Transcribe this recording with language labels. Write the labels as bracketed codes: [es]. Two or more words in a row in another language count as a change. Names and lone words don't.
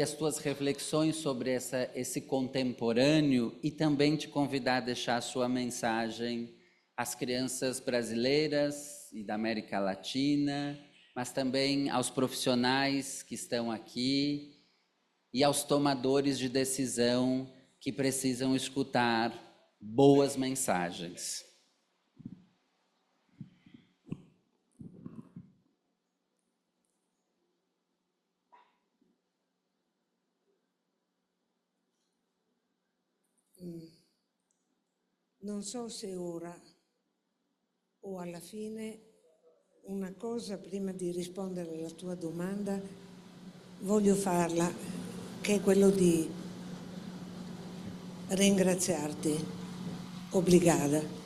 [pt] as tuas reflexões sobre esse contemporâneo e também te convidar a deixar a sua mensagem às crianças brasileiras e da América Latina, mas também aos profissionais que estão aqui e aos tomadores de decisão que precisam escutar boas mensagens. [it] Non so se ora o alla fine una cosa, prima di rispondere alla tua domanda, voglio farla, che è quello di ringraziarti, obbligata.